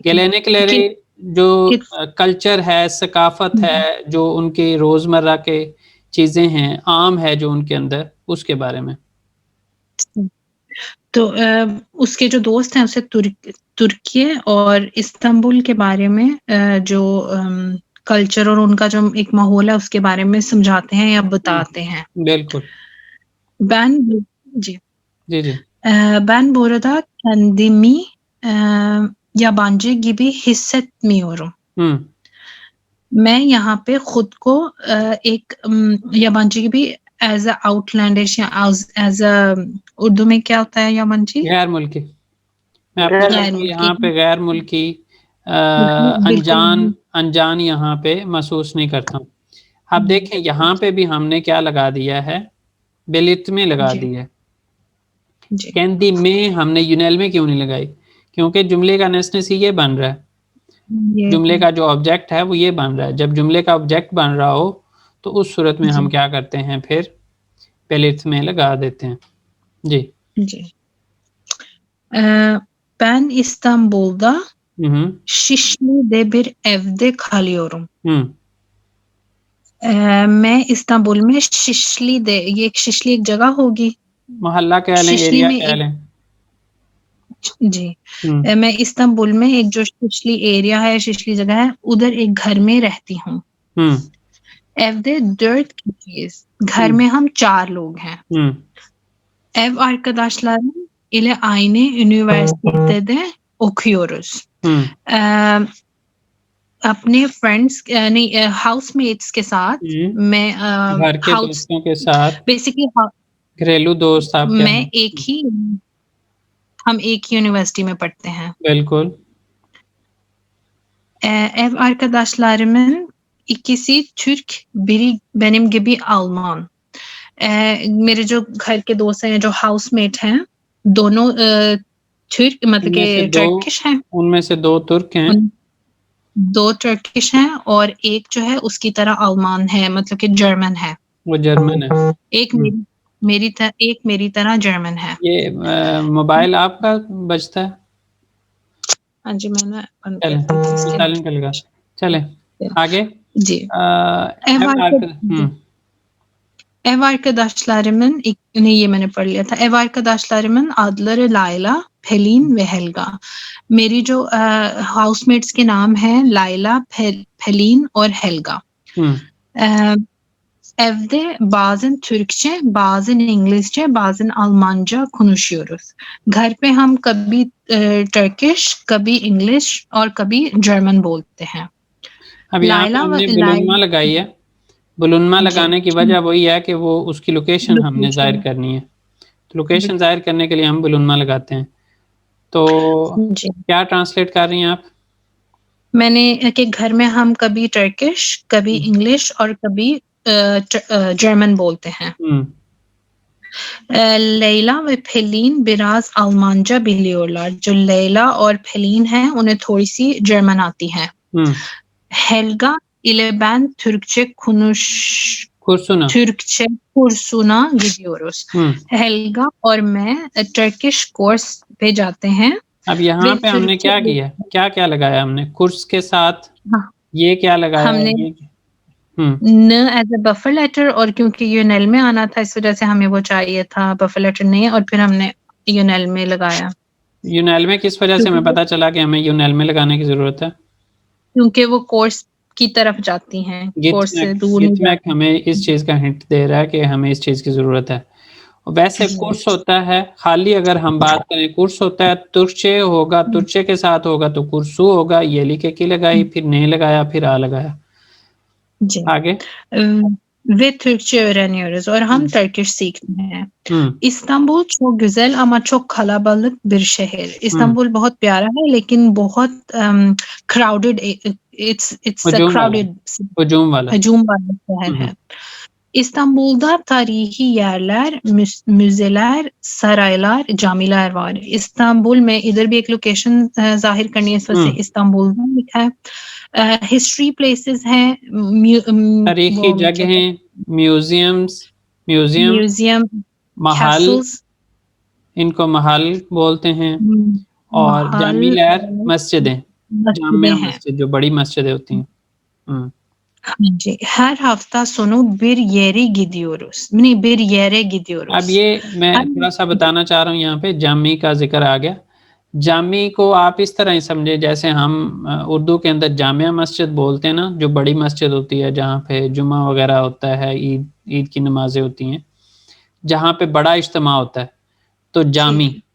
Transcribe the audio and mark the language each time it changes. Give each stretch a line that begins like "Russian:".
Hindi: गेलेनिकलरी जो कल्चर है, सकाफत है, जो उनके रोजमर्रा के चीजें हैं, आम है जो उनके अंदर, उसके बारे में। तो उसके जो दोस्त हैं उसे तुर्की और इस्तांबुल के बारे में जो कल्चर और उनका जो एक माहौल है उसके बारे में समझाते हैं या बताते हैं। बिल्कुल। जी जी जी।
Turkish: Ben burada kendimi yabancı gibi hissetmiyorum.
Hindi: मैं यहाँ पे खुद को एक याबांजी की भी
English: as a outlandish या as a,
Hindi: उर्दू में क्या होता है याबांजी? गैर मुल्की। मैं अपने यहाँ पे गैर मुल्की, अनजान यहाँ पे महसूस नहीं करता हूँ। अब देखें यहाँ पे भी हमने क्या लगा दिया है, बेलिर्तमे लगा दिया है। कैंदी में हमने यूनेल में क्यों नहीं लगाई, क्योंकि जुमले का नेसनेस ये बन रहा है, जुमले का जो ऑब्जेक्ट है वो ये बन रहा है। जब जुमले का ऑब्जेक्ट बन रहा हो तो उस सूरत में हम क्या करते हैं, फिर बेलिर्तमे लगा देते हैं। जी।
Turkish: Ben İstanbul'da Şişli'de bir evde kalıyorum.
Hindi: मैं इस्तांबुल में शिशली ये एक शिशली एक जगह होगी, मोहल्ला कह लें, एरिया कह लें। जी। मैं इस्तांबुल में एक जो शिशली एरिया है, शिशली जगह है, उधर एक घर में रहती हूँ।
Turkish: Evde 4 kişiyiz.
Hindi: घर में हम 4 लोग हैं।
Turkish: Ev arkadaşlarım ile aynı üniversitede okuyoruz.
Hindi: अपने फ्रेंड्स नहीं हाउसमेट्स के साथ मैं घर के दोस्तों के साथ, बेसिकली घरेलू दोस्त आप मैं हम एक ही यूनिवर्सिटी में पढ़ते हैं। बिल्कुल।
Turkish: Ev arkadaşlarımın ikisi Türk, biri benim gibi Alman.
Hindi: मेरे जो घर के दोस्त हैं, जो हाउसमेट हैं, दोनों तुर्क मतलब के टर्किश हैं। उनमें से 2 तुर्क हैं, 2 टर्किश हैं और एक जो है उसकी तरह अल्मान है, मतलब कि जर्मन है। वो जर्मन है। एक मेरी तरह जर्मन है। ये मोबाइल आपका बजता है? हाँ जी, मैंने साइलेंट कर लगा। चले आगे। जी।
Turkish: Ev arkadaşlarımın
Hindi: ये मैंने पढ़ लिया था।
Turkish: Ev arkadaşlarımın adları Layla, Pelin ve Helga.
Hindi: मेरी जो हाउसमेट्स के नाम हैं लाइला, पेलिन और Helga.
Turkish: Evde bazen Türkçe, bazen İngilizce, bazen Almanca konuşuyoruz.
Hindi: घर पे हम कभी टर्किश, कभी इंग्लिश और कभी जर्मन बोलते हैं। अब यहाँ पे हमने बुलुनमा लगाई है। बुलुनमा लगाने की वजह वही है कि वो उसकी लोकेशन हमने जाहिर करनी है, तो लोकेशन जाहिर करने के लिए हम बुलुनमा लगाते हैं। तो क्या ट्रांसलेट कर रही हैं आप? मैंने कि घर में हम कभी टर्किश, कभी इंग्लिश और कभी जर्मन बोलते हैं।
Turkish: लैला व पेलिन biraz Almanca biliyorlar.
Hindi: जो लैला और पेलिन हैं उन्हें थोड़ी सी जर्मन आती है।
Turkish: Helga ile ben Türkçe kursuna gidiyoruz।
Hindi: Helga और मैं टर्किश कोर्स पे जाते हैं। अब यहाँ पे हमने क्या किया, क्या क्या लगाया हमने कुर्स के साथ? ये क्या लगाया हमने न
English: as a buffer letter,
Hindi: और क्योंकि यूनेल में आना था इस वजह से हमें वो चाहिए था बफर लेटर नहीं, और फिर हमने यूनेल में लगाया। यूनेल में किस वजह से हमें पता चला कि हमें यूनेल में लगाने की जरूरत है? क्योंकि वो कोर्स की तरफ जाती हैं, कोर्स से दूर नहीं जाती। हमें इस चीज का हिंट दे रहा है कि हमें इस चीज की जरूरत है। वैसे कोर्स होता है खाली, अगर हम बात करें कोर्स होता है तुर्चे होगा, तुर्चे के साथ होगा तो कुर्सू होगा, ये लिखे की लगाई, फिर नहीं लगाया, फिर आ लगाया। जी आगे
Turkish: ve Türkçe öğreniyoruz
Hindi: और हम Turkish सीखते हैं।
Turkish: इस्तांबुल çok güzel ama çok kalabalık bir şehir।
Hindi: Istanbul बहुत प्यारा है लेकिन बहुत crowded,
English: it's a crowded
Hindi: hücum वाला hücum वाला शहर है।
Turkish: İstanbul'da tarihi yerler, müzeler, saraylar, camiler var।
Hindi: Istanbul में इधर भी एक लोकेशन जाहिर करनी है, इस वजह से इस्तांबुल लिखा है। हिस्ट्री प्लेसेस हैं, तारीखी जगहें, म्यूजियम, महल, इनको महल बोलते हैं, और जामियार मस्जिदें, जामिया मस्जिद जो बड़ी मस्जिदें होती हैं।
Turkish: जी, her hafta sonu bir yere gidiyoruz। नहीं, bir yere gidiyoruz।
Hindi: अब ये मैं थोड़ा सा बताना चाह रहा हूँ, यहाँ पे जामी का जिक्र आ गया। जामी को आप इस तरह ही समझे जैसे हम उर्दू के अंदर जामिया मस्जिद बोलते हैं ना, जो बड़ी मस्जिद होती है जहाँ पे जुमा वगैरह होता है, ईद की नमाजें होती हैं, जहाँ पे बड़ा इज्तिमा होता है, तो जामी।